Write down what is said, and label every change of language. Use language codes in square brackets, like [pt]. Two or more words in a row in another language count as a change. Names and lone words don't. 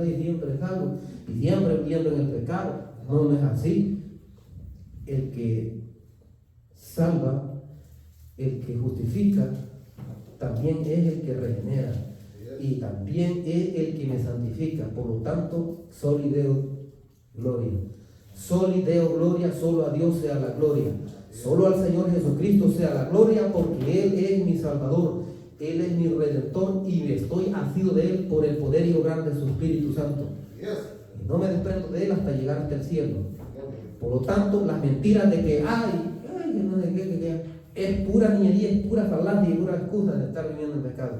[es] Y siempre salvo, y siempre viviendo en el pecado. No, no es así. El que salva, el que justifica, también es el que regenera. Y también es el que me santifica. Por lo tanto, [la] soli Deo gloria. Soli Deo gloria, [es] solo a Dios sea la gloria. Solo al Señor Jesucristo sea la gloria, porque Él es mi Salvador, Él es mi Redentor y estoy asido de Él por el poder y obrar de su Espíritu Santo. Yes. Y no me desprendo de Él hasta llegar hasta el cielo. Por lo tanto, las mentiras de que, ay, no sé qué, es pura niñería, es pura falacia y pura excusa de estar viviendo en pecado.